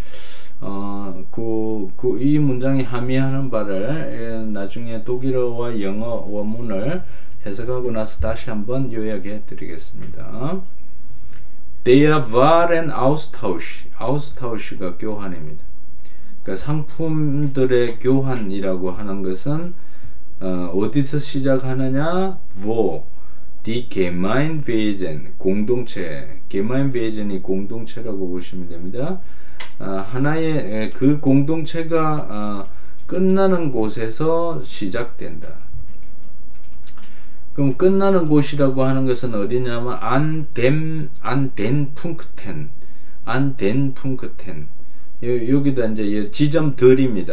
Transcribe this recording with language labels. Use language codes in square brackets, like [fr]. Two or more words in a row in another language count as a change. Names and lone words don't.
[ko] 이 문장이 함의하는 바를 나중에 독일어와 영어 원문을 해석하고 나서 다시 한번 요약해 드리겠습니다. [de] Der Waren Austausch, [ko] Austausch가 교환입니다. 그러니까 상품들의 교환이라고 하는 것은 어디서 시작하느냐? [de] wo, die Gemeinwesen, [ko] 공동체, Gemeinwesen이 공동체라고 보시면 됩니다. 하나의 그 공동체가 끝나는 곳에서 시작된다. 그럼 끝나는 곳이라고 하는 것은 어디냐면 [de] an den Punkten [ko] 여기다 이제 지점들입니다.